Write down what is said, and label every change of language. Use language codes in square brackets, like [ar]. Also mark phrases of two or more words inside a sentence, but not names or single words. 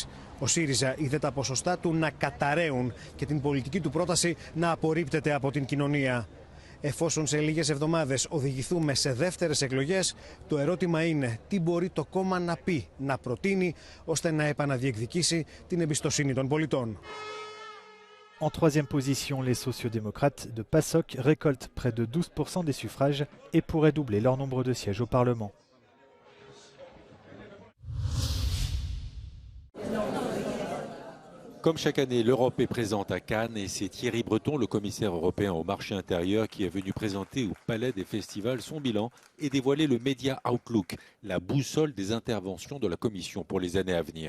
[el] Ο ΣΥΡΙΖΑ είδε τα ποσοστά του να καταραίουν και την πολιτική του πρόταση να απορρίπτεται από την κοινωνία. Εφόσον σε λίγες εβδομάδες οδηγηθούμε σε δεύτερες εκλογές, το ερώτημα είναι τι μπορεί το κόμμα να πει, να προτείνει, ώστε να επαναδιεκδικήσει την εμπιστοσύνη των πολιτών. [fr] En troisième position, les sociodémocrates de PASOK récoltent près de 12% des suffrages et pourraient doubler leur nombre de sièges au Parlement. Comme chaque année, l'Europe est présente à Cannes et c'est Thierry Breton, le commissaire européen au marché intérieur, qui est venu présenter au Palais des Festivals son bilan et dévoiler le Media Outlook, la boussole des interventions de la Commission pour les années à venir.